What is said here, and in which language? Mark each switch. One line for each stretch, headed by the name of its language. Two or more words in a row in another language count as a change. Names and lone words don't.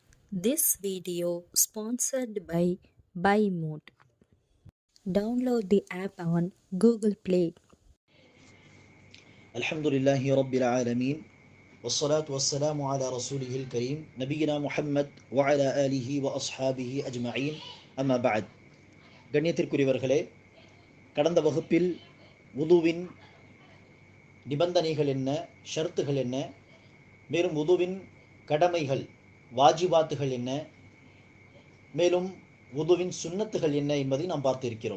English: This video sponsored by BuyMode. Download the app on Google Play.
Arabic: الحمد لله رب العالمين والصلاة والسلام على رسوله الكريم نبينا محمد وعلى آله وأصحابه أجمعين أما بعد
Tamil: கண்ணியத்திற்குரியவர்களே, கடந்த வகுப்பில் வுதுவின் நிபந்தனைகள் என்ன, ஷர்த்துகள் என்ன, மேலும் வுதுவின் கடமைகள் வாஜிபாத்துகள் என்ன, மேலும் வுதுவின் சுன்னத்துகள் என்ன என்பதை நாம் பார்த்திருக்கிறோம்.